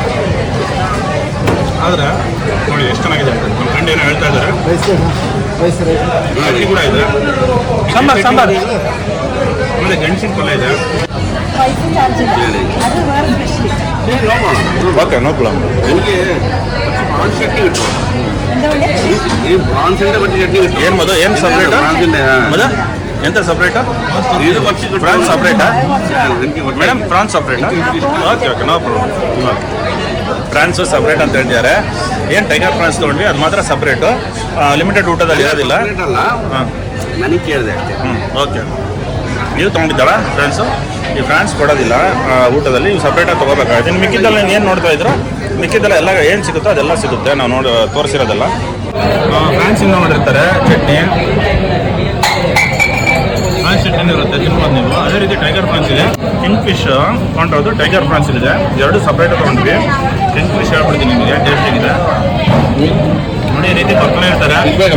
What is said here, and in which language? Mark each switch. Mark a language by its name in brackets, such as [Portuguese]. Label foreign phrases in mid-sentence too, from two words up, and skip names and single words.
[Kannada] ಆದರೆ ನೋಡಿ ಎಷ್ಟು ಚೆನ್ನಾಗಿದೆ ಅಂತ ನಮ್ಮ ಫ್ರೆಂಡ್ ಏನೋ ಹೇಳ್ತಾ ಇದ್ದಾರೆ ಚಟ್ನಿ ಕೂಡ ಇದೆ ಸಾಂಬಾರ್ ಆಮೇಲೆ ಗೆಣಸಿನ ಪಲ್ಯ ಇದೆ [English] spicy charge [Kannada] ಇಲ್ಲ ಅದು [English] work specially okay no problem [Malayalam] എനിക്ക് പ്രാൺസ് ചട്നി കിട്ടും. എന്താ ഈ പ്രാൺസിന്റെ പറ്റി ചട്നി കിട്ടും. [Kannada] ಏನು ಮದು ಏನು ಸಪ್ರೇಟ್ [Malayalam] പ്രാൺസിന്റെ [Kannada] ಮದ ಎಂತ ಸಪ್ರೇಟ್ [Malayalam] ഇത് കുറച്ച് കിട്ടും. [Kannada] ಪ್ರಾನ್ಸ್ ಸಪ್ರೇಟಾ [Malayalam] എനിക്ക് കുറച്ച് [English] madam prawns [Kannada] ಸಪ್ರೇಟಾ [English] okay okay no problem [Kannada] ಪ್ರಾನ್ಸು ಸಪ್ರೇಟ್ ಅಂತ ಹೇಳ್ತಿದ್ದಾರೆ ಏನು [English] tiger prawns [Kannada] ತೊಗೊಂಡ್ವಿ ಅದು ಮಾತ್ರ ಸಪ್ರೇಟು ಲಿಮಿಟೆಡ್ ಊಟದಲ್ಲಿ ಇರೋದಿಲ್ಲ separate ಅಲ್ಲ, ಹಾಂ ನನಗೆ ಕೇಳಿದೆ ಅಷ್ಟೇ. ಓಕೆ ನೀವು ತೊಗೊಂಡಿದ್ದಾರಾ ಫ್ರಾನ್ಸು ಈ ಫ್ರಾನ್ಸ್ ಕೊಡೋದಿಲ್ಲ ಊಟದಲ್ಲಿ ನೀವು ಸಪ್ರೇಟಾಗಿ ತೊಗೋಬೇಕಾಗುತ್ತೆ ಇನ್ನು ಮಿಕ್ಕಿದ್ದೆಲ್ಲ ಏನು ನೋಡ್ತಾ ಇದ್ರು ಮಿಕ್ಕಿದ್ದೆಲ್ಲ ಎಲ್ಲ ಏನು ಸಿಗುತ್ತೋ ಅದೆಲ್ಲ ಸಿಗುತ್ತೆ ನಾವು ತೋರಿಸಿರೋದೆಲ್ಲ ಫ್ರಾನ್ಸಿಂದ ಮಾಡಿರ್ತಾರೆ ಚಟ್ನಿ ಫ್ರಾನ್ಸ್ ಚಟ್ನಿ ಇರುತ್ತೆ ತಿನ್ಬೋದು ನೀವು ಅದೇ ರೀತಿ [English] tiger prawns [Kannada] ಇದೆ [English] king fish [Kannada] ತೊಗೊಂಡಿರೋದು [English] tiger prawns [Kannada] ಇದೆ ಎರಡು ಸಪ್ರೇಟ್ ತೊಗೊಂಡ್ವಿ [English] king fish [Kannada] ಹೇಳ್ಬಿಡ್ತೀನಿ ನಿಮಗೆ ಟೇಸ್ಟಿಗಿದೆ ನೋಡಿ ಈ ರೀತಿ ಬರ್ತಾನೆ ಇರ್ತಾರೆ